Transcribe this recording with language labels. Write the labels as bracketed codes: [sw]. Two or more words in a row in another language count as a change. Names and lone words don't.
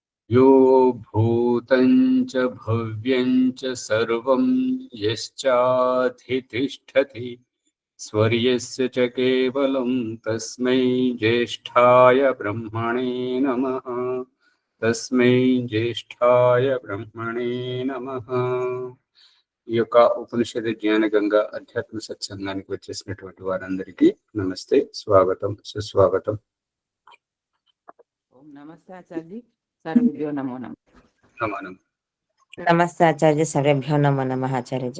[sa] यो भूतं च भव्यं च सर्वं यश्चाधितिष्ठति स्वर्यस्य च केवलं तस्मै ज्येष्ठाय ब्रह्मणे नमः। तस्मै ज्येष्ठाय ब्रह्मणे नमः। [te] ఈ యొక్క ఉపనిషద జ్ఞాన గంగా అధ్యాత్మ సత్సంగానికి వచ్చేసినటువంటి వారందరికీ నమస్తే, స్వాగతం, సుస్వాగతం. [sa] నమస్తే ఆచార్య, సర్వేభ్యో నమో నమః. నమస్తే ఆచార్య, సర్వేభ్యో నమో నమః ఆచార్యజీ.